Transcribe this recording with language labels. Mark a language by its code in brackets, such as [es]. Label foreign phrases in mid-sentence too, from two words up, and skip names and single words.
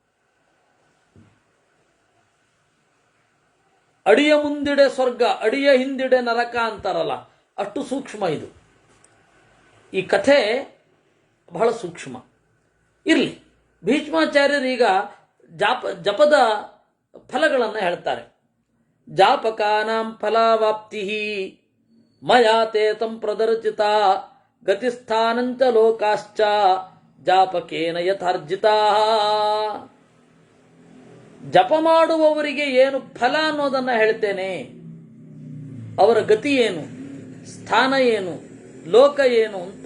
[kn] ಅಡಿಯ ಮುಂದಿಡೆ ಸ್ವರ್ಗ, ಅಡಿಯ ಹಿಂದಿಡೆ ನರಕ ಅಂತಾರಲ್ಲ, ಅಷ್ಟು ಸೂಕ್ಷ್ಮ ಇದು. ಈ ಕಥೆ ಬಹಳ ಸೂಕ್ಷ್ಮ. ಇರಲಿ, ಭೀಷ್ಮಾಚಾರ್ಯರು ಈಗ ಜಪದ ಫಲಗಳನ್ನು ಹೇಳ್ತಾರೆ. [sa] ಜಾಪಕಾನಾಂ ಫಲಾವಾಪ್ತಿ ಮಯಾ ತೇ ತಂ ಪ್ರದರ್ಶಿತ ಗತಿಸ್ಥಾನಂಚ ಲೋಕಾಶ್ಚ ಜಾಪಕೇನ ಯಥಾರ್ಜಿತಾ. [kn] ಜಪ ಮಾಡುವವರಿಗೆ ಏನು ಫಲ ಅನ್ನೋದನ್ನು ಹೇಳ್ತೇನೆ. ಅವರ ಗತಿ ಏನು, ಸ್ಥಾನ ಏನು, ಲೋಕ ಏನು ಅಂತ.